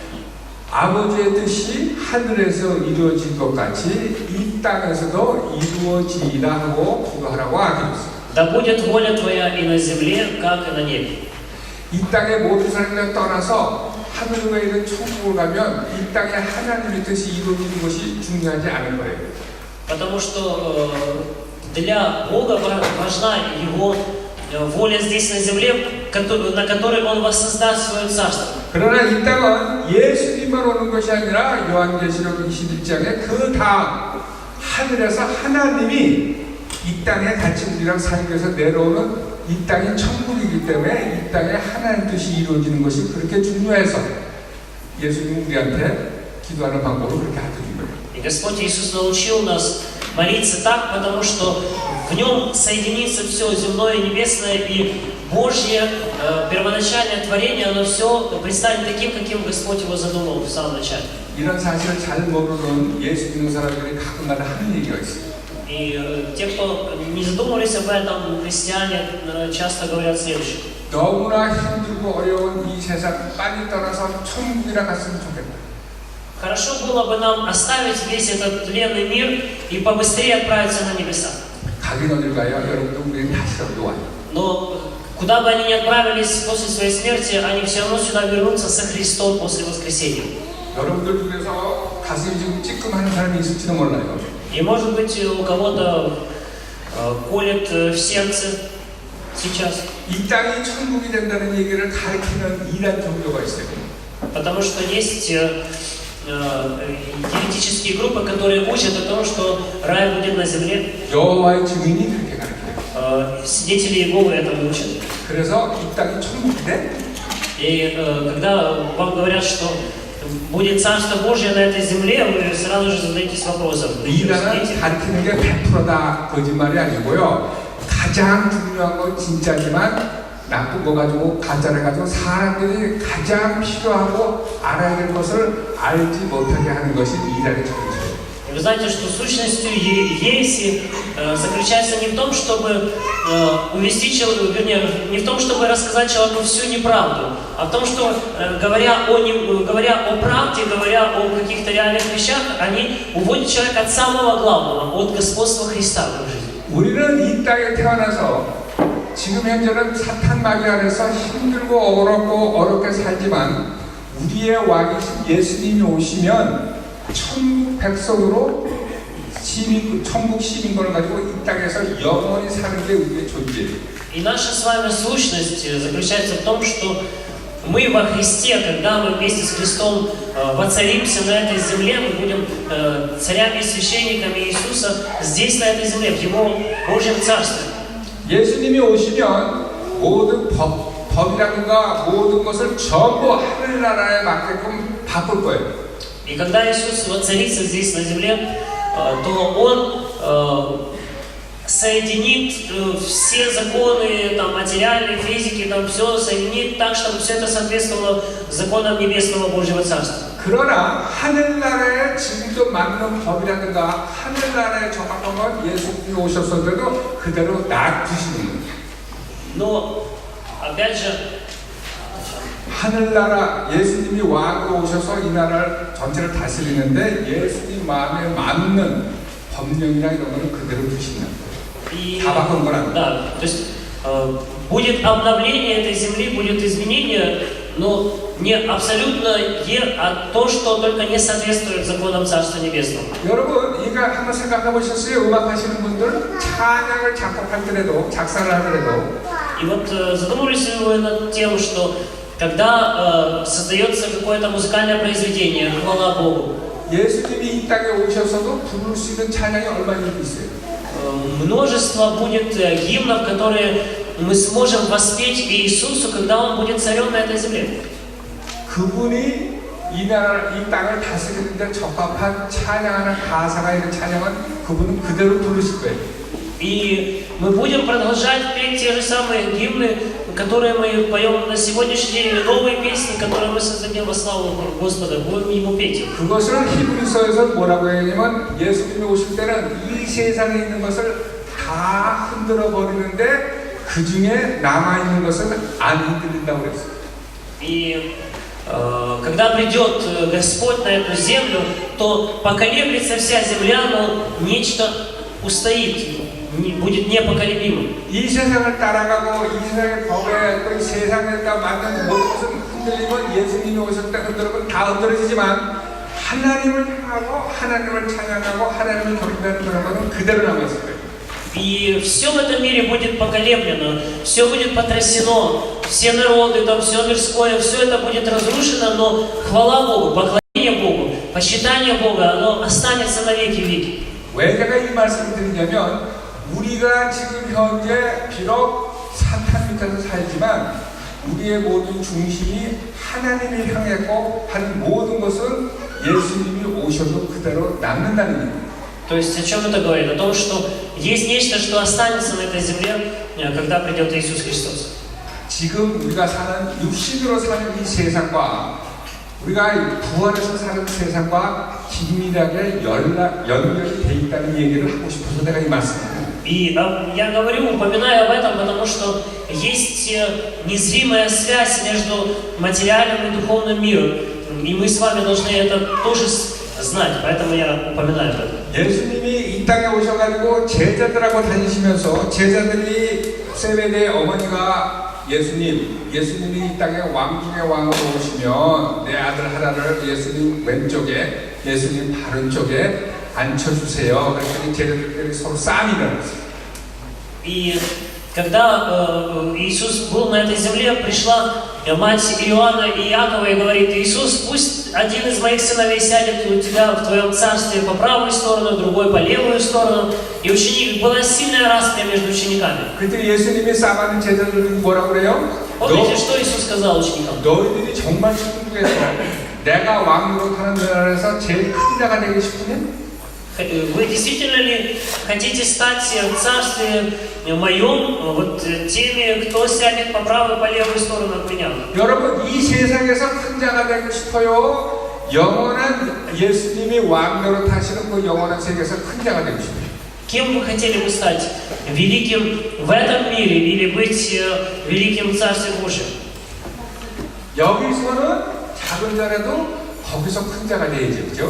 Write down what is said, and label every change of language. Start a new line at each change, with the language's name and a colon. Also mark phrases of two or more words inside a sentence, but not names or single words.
Korean: 아버지의 뜻이 하늘에서 이루어질 것 같이 이 땅에서도 이루어지라 하고 기도하라고 하셨어요.
Russian: Да будет воля Твоя и на земле, как и на небе.
Korean: 이 땅의 모든 사람들을 떠나서 하늘에 있는 천국을 가면 이 땅에 하나님의 뜻이 이루어지는 것이 중요하지 않은 거예요.
Russian: Потому что для Бога важна Его воля здесь на земле, на которой Он воссоздаст свое царство.
Korean: 그러나 이 땅은 예수님만 오는 것이 아니라 요한계시록 21장에 그 다음 하늘에서 하나님이 이 땅에 같이 우리랑 살기 위해서 내려오는 이 땅이 천국이기 때문에 이 땅에 하나님 뜻이 이루어지는 것이 그렇게 중요해서 예수님 우리한테 기도하는 방법을 그렇게 알려준 거예요.
Russian: И Господь Иисус научил нас молиться так, потому что в Нем соединится все земное и небесное, и Божье первоначальное творение, оно все предстанет таким, каким Господь его задумал в самом начале.
Korean: 이런 사실을 잘 모르는 예수 믿는 사람들이 가끔가다 하는 얘기가 있어요.
Russian: И те, кто не задумывались об этом, христиане часто говорят следующее.
Korean: 너무나 힘들고 어려운 이 세상 빨리 떠나서 천국이라 갔으면 좋겠다.
Russian: Хорошо было бы нам оставить весь этот тленный мир и побыстрее отправиться на небеса.
Korean: 가긴 어딜 가요? 여러분도 우리는 다시 여기로 와요.
Russian: Но куда бы они ни отправились после своей смерти, они все равно сюда вернутся со Христом после воскресения.
Korean: 여러분들 중에서 가슴이 지금 찌끔하는 사람이 있을지도 몰라요.
Russian: И может быть у кого-то колет в сердце сейчас.
Korean: 이 땅이 천국이 된다는 얘기를 가르치는 이단 종교가 있어요.
Russian: Потому что есть еретические группы, которые учат о том, что рай будет на земле.
Korean: 여호와의 증인이 그렇게 가르쳐요.
Russian: Свидетели Иеговы этому учат.
Korean: 그래서 이 땅이 천국이 돼?
Russian: И когда вам говорят, что будет Царство Божье на этой земле, вы сразу же задаетесь вопросом.
Korean: 이단은 가르치는 게 100%다 거짓말이 아니고요. 가장 중요한 건 진짜지만 나쁜 거 가지고 가짜를 가지고 사람들이 가장 필요하고 알아야 될 것을 알지 못하게 하는 것이 이단의 정체예요.
Russian: Вы знаете, что сущностью ереси заключается не в том, чтобы увести человека, вернее, не в том, чтобы рассказать человеку всю неправду, а в том, что говоря о правде, говоря о каких-то реальных вещах, они уводят человека от самого главного, от господства Христа в их жизни.
Korean: 우리는 이 땅에 태어나서 지금 현재는 사탄 마귀 안에서 힘들고 어렵게 살지만 우리의 왕이신 예수님이 오시면 천국 백성으로 천국 시민권을 가지고 이 땅에서 영원히 사는 게 우리의 존재예요.
Russian: И наша с вами сущность заключается в том, что мы во Христе, когда мы вместе с Христом воцаримся на этой земле, мы будем царями и священниками Иисуса здесь, на этой земле, в Его Божьем Царстве.
Korean: 예수님이 오시면 모든 법이라든가 모든 것을 전부 하늘나라에 맞게끔 바꿀 거예요.
Russian: И когда Иисус воцарится здесь на земле, то Он соединит все законы там, материальной физики, там, все соединит так, чтобы все это соответствовало законам Небесного Божьего Царства.
Korean: 그러나 하늘나라에 지금도 맞는 법이라든가 하늘나라에 적합한 건 예수님이 오셨어도 그대로 놔두시는 거예요.
Russian: Но, опять же,
Korean: 하늘나라 예수님이 왕으로 오셔서 이 나라를 전체를 다스리는데 예수님 마음에 맞는 법령이나 이런 거는 그대로 두신다. 다 바꾼 건 아니에요.
Russian: Да, то есть будет обновление этой земли, будет изменение, но не абсолютное, а то, что только не соответствует законам Царства Небесного.
Korean: 여러분, 이거 한번 생각해 보셨어요? 음악하시는 분들 찬양을 작곡하더라도 작사를 하더라도
Russian: И вот задумывались ли вы над тем, что когда создается какое-то музыкальное произведение, хвала Богу,
Korean: 예수님이 이 땅에 오셔서도 부를 수 있는 찬양이 얼마나 있어요?
Russian: множество будет гимнов, которые мы сможем воспеть Иисусу, когда Он будет царем на этой земле.
Korean: 그분이 이 땅을 다스리는데 적합한 찬양하는 가사가 있는 찬양은 그분은 그대로 부르실 거예요.
Russian: И мы будем продолжать петь те же самые гимны, которые мы поем на сегодняшний день, или новые песни, которые мы создадим во славу Господа, будем Ему петь.
Korean: 그것을 히브리서에서 뭐라고 하냐면 예수님이 오실 때는 이 세상에 있는 것을 다 흔들어 버리는데 그 중에 남아 있는 것은 안 흔들린다고 그랬어요.
Russian: И когда придет Господь на эту землю, то поколеблется вся земля, но нечто устоит, будет непоколебимым.
Korean: 이 세상을 따라가고 이 세상의 법에 또 이 세상에 맞는 모든 것은 흔들리면 예수님이 오실 때 흔들리면 다 흔들어지지만 하나님을 향하고 하나님을 찬양하고 하나님을 경배하는 그런 것은 그대로 남아있을 거예요.
Russian: И все в этом мире будет поколеблено, все будет потрясено, все народы, там, все мирское, все это будет разрушено, но хвала Богу, поклонение Богу, почитание Бога, оно останется на веки веки.
Korean: 왜 제가 이 말씀을 드리냐면 우리가 지금 현재 비록 사탄 밑에서 살지만 우리의 모든 중심이 하나님을 향했고 하는 모든 것은 예수님이 오셔도 그대로 남는다는 얘기예요.
Russian: То есть о чем это говорит? О том, что есть нечто, что останется на этой земле, когда придет Иисус Христос.
Korean: 지금 우리가 사는 육신으로 사는 이 세상과 우리가 부활해서 사는 세상과 긴밀하게 연결이 돼 있다는 얘기를 하고 싶어서 내가 이 말씀을
Russian: И я упоминаю об этом, потому что есть незримая связь между материальным и духовным миром. И мы с вами должны это тоже знать, поэтому я упоминаю об этом.
Korean: 예수님이 이 땅에 오셔가지고 제자들하고 다니시면서 제자들이 세베대의 어머니가 예수님이 이 땅에 왕 중의 왕으로 오시면 내 아들 하나를 예수님 왼쪽에 예수님 바른 쪽에 앉혀주세요. 그랬더니 제자들끼리 서로 싸움이 일어났어요.
Russian: И когда Иисус был на этой земле, пришла мать Иоанна и Иакова и говорит: Иисус, пусть один из моих сыновей сядет у тебя в твоем царстве по правую сторону, другой по левую сторону. И была сильная распря между учениками.
Korean: 그때 예수님이 싸움하는 제자들은 뭐라고 그래요?
Russian: Помните, что Иисус сказал ученикам?
Korean: 너희들이 정말 충분해서 내가 왕으로 타는 나라에서 제일 큰 자가 되고 싶으냐? Вы действительно ли хотите стать в царстве моем, вот теми, кто сядет по правую, по левую сторону от меня. 여러분 이 세상에서 큰 자가 되고 싶어요? 영원한 예수님이 왕노릇 하시는 그 영원한 세계에서 큰 자가 되고 싶어요.
Russian: Кем вы хотели бы стать? Великим в этом мире или быть великим в Царстве Божьем?
Korean: 여기서는 작은 자라도 거기서 큰 자가 돼야죠, 그죠?